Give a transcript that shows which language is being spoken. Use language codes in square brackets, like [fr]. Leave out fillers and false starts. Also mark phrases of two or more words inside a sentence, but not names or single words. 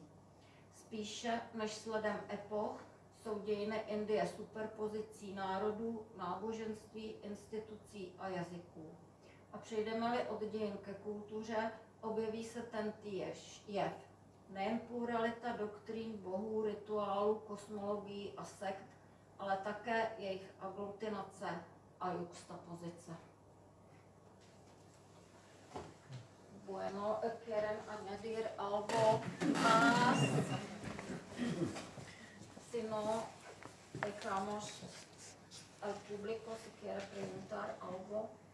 [cs] Spíše než sledem epoch jsou dějiny Indie superpozicí národů, náboženství, institucí a jazyků. A přejdeme-li od dějin ke kultuře, objeví se tentýž jev. Nejen pluralita doktrín, bohů, rituálů, kosmologií a sekt, ale také jejich aglutinace a juxtapozice. [es] Bueno, quieren añadir algo más. Si no, dejamos al público si quiere preguntar algo.